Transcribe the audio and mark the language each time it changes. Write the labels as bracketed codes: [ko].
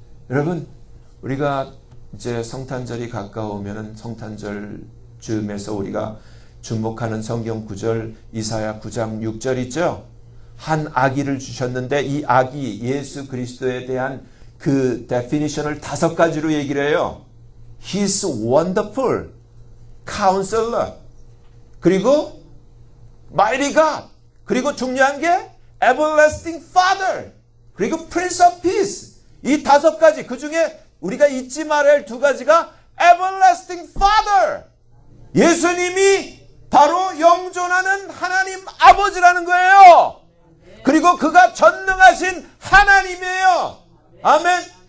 [ko] 여러분 우리가 이제 성탄절이 가까우면은 성탄절 즈음에서 우리가 주목하는 성경 구절 이사야 9장 6절 있죠. 한 아기를 주셨는데 이 아기 예수 그리스도에 대한 그 definition을 5가지로 얘기를 해요. [en] He's wonderful, counselor, 그리고 mighty God, [ko] 그리고 중요한 게 [en] everlasting father, 그리고 prince of peace. [ko] 이 5가지 그 중에 우리가 잊지 말아야 할 2가지가 [en] everlasting father. [ko] 예수님이 바로 영존하는 하나님 아버지라는 거예요. 그리고 그가 전능하신 하나님이에요. 아멘.